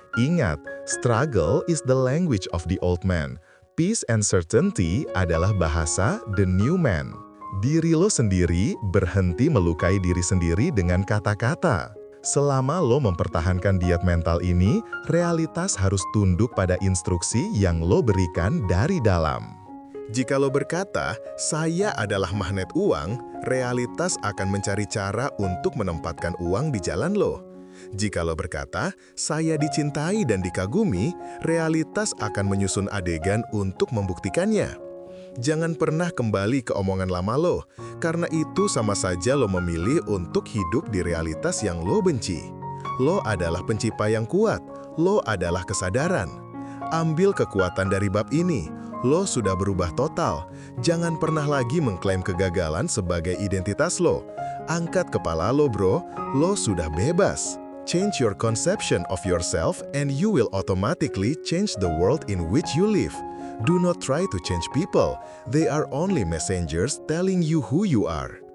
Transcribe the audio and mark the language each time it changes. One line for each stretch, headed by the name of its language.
Indonesian: Ingat,
English: struggle is the language of the old man. Peace and certainty
Indonesian: adalah bahasa
English: the new man.
Indonesian: Diri lo sendiri berhenti melukai diri sendiri dengan kata-kata. Selama lo mempertahankan diet mental ini, realitas harus tunduk pada instruksi yang lo berikan dari dalam. Jika lo berkata, saya adalah magnet uang, realitas akan mencari cara untuk menempatkan uang di jalan lo. Jika lo berkata, saya dicintai dan dikagumi, realitas akan menyusun adegan untuk membuktikannya. Jangan pernah kembali ke omongan lama lo, karena itu sama saja lo memilih untuk hidup di realitas yang lo benci. Lo adalah pencipta yang kuat, lo adalah kesadaran. Ambil kekuatan dari bab ini, lo sudah berubah total. Jangan pernah lagi mengklaim kegagalan sebagai identitas lo. Angkat kepala lo bro, lo sudah bebas.
English: Change your conception of yourself and you will automatically change the world in which you live. Do not try to change people. They are only messengers telling you who you are.